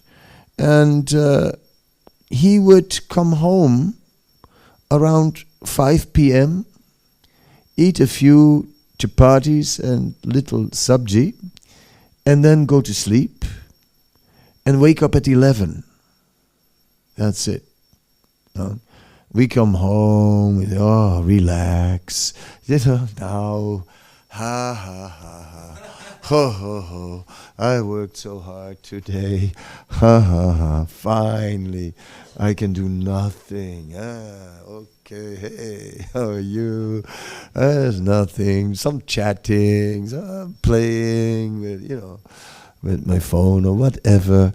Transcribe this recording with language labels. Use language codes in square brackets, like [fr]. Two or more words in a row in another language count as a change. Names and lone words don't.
[en] And he would come home around 5 p.m., eat a few chapatis and little sabji, and then go to sleep and wake up at 11. That's it. We come home, relax. Now, ha ha ha. Ho ho ho, I worked so hard today. Ha ha ha, finally I can do nothing. Okay, hey, how are you? There's nothing, some chatting, some playing with my phone or whatever.